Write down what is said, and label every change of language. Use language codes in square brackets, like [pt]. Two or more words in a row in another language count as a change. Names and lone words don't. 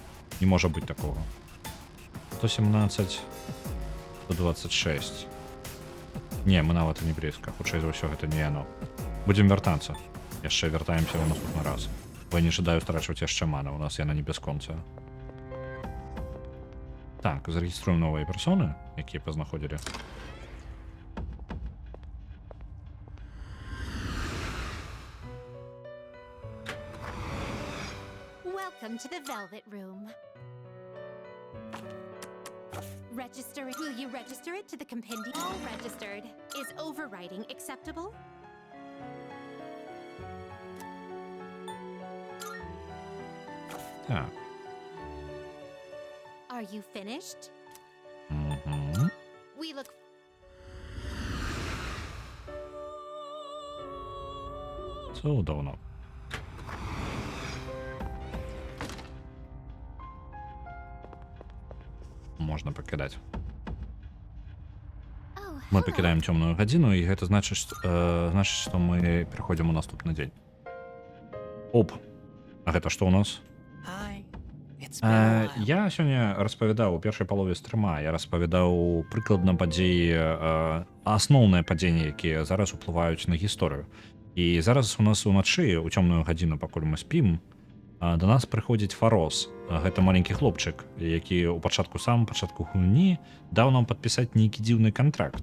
[be] Не можа быць такога. 117, 126. Не, мы нават і не блізка. Хутчэй за ўсё гэта не яно. Будзем вяртацца. Яшчэ вяртаемся ў наступны раз. Бо я не жадаю страчваць яшчэ мана. У нас яна не бясконцая. Так, зарэгіструем новыя персоны, якія пазнаходзілі. [en] Welcome to the Velvet Room. Register. Will you register it to the compendium? All registered. Is overwriting acceptable? [be] Так. [en] Are you finished? We look. [be] Цудоўна. Можна пакідаць. [en] Oh, [be] Мы [en] hello. [be] пакідаем цёмную гадзіну, і гэта значыць, што мы пераходзім у наступны дзень. Оп! А гэта што ў нас? [en] Hi. It's been a while. [be] Я сёння распавядаў у першай палове стрыма, я распавядаў прыкладна падзеі, асноўныя падзенні, якія зараз уплываюць на гісторыю. І зараз у нас уначы, у цёмную гадзіну, пакуль мы спім, да нас прыходзіць Фарос. Гэта маленькі хлопчык, які ў самым пачатку гульні даў нам падпісаць нейкі дзіўны кантракт.